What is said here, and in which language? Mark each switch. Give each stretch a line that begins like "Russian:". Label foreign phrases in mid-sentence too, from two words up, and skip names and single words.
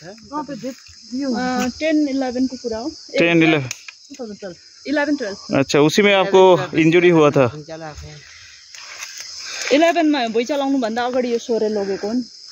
Nepali: 10-11 को पूरा हो। 11-12।
Hindi: अच्छा, उसी में आपको इंजरी हुआ था?
Nepali: 11 में भुइँ चलाउनु भन्दा अगाडि यो सोरे लगेको हो नि।